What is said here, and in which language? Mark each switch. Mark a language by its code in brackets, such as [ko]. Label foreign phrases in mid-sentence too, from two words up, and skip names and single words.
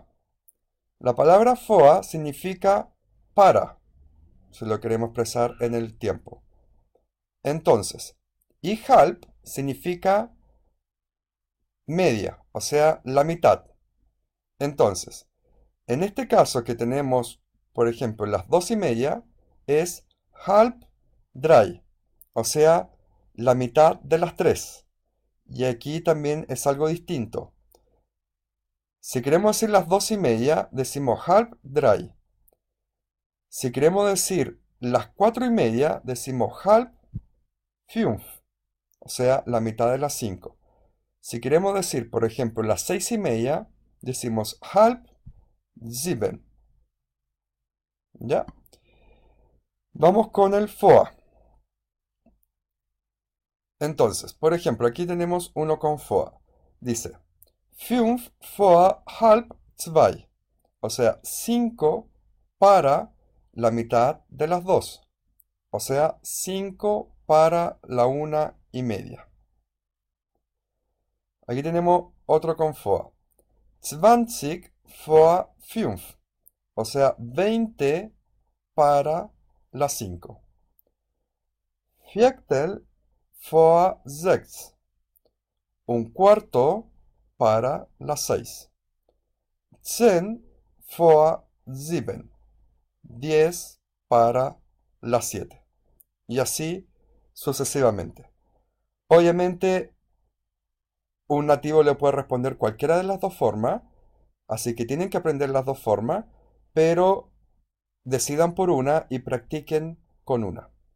[es] La palabra vor significa para, si lo queremos expresar en el tiempo. Entonces, y halb significa media, o sea, la mitad. Entonces, en este caso que tenemos, por ejemplo, las 2:30, es [de] halb drei, [es] o sea, la mitad de las 3. Y aquí también es algo distinto. Si queremos decir las 2:30, decimos [de] halb drei. [es] Si queremos decir las 4:30, decimos [de] halb fünf, [es] o sea, la mitad de las 5. Si queremos decir, por ejemplo, las 6:30, decimos [de] halb sieben. [es] ¿Ya? Vamos con el FOA. Entonces, por ejemplo, aquí tenemos uno con FOA. [de] Dice, 5 vor halb zwei. [es] O sea, 5 para la mitad de las 2. O sea, 5 para la 1:30. Aquí tenemos otro con FOA. [de] 20 vor 5. [es] O sea, 20 para las 5. [de] Viertel vor 6. [es] Un cuarto para las 6. [de] 10 vor 7. [es] 10 para las 7. Y así sucesivamente. Obviamente, un nativo le puede responder cualquiera de las dos formas, así que tienen que aprender las dos formas, pero decidan por una y practiquen con una.